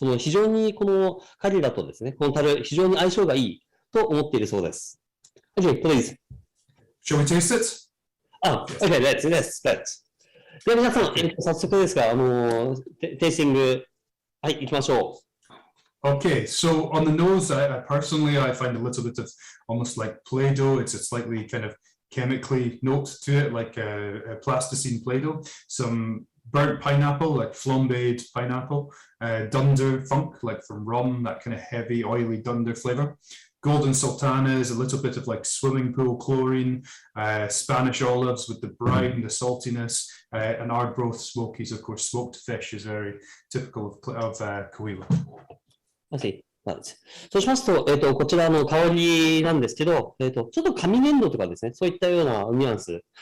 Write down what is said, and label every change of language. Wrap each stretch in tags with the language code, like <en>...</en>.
<ja>非常にこのカリラとですね、この樽、非常に相性がいいと思っているそうです。</ja> <en>Okay, please. Shall we taste it? Okay, let's.</en> <ja>では皆さん、早速ですが、テイスティング、はい、行きましょう。</ja> <en>Okay, so on the nose, I personally find a little bit of almost like Play-Doh. It's a slightly kind of chemically note to it, like a plasticine Play-Doh. Some burnt pineapple, like flambéed pineapple. Dunder funk, like from rum, that kind of heavy, oily dunder flavor. Golden sultanas, a little bit of like swimming pool chlorine, Spanish olives with the brine, the saltiness, and Ardgrowth smokies. Of course, smoked fish is very typical of Cahuilla. Okay.</en> <ja>そうしますと、こちらの香りなんですけど、ちょっと紙粘土とかですね、そういったようなニュアンス。</ja>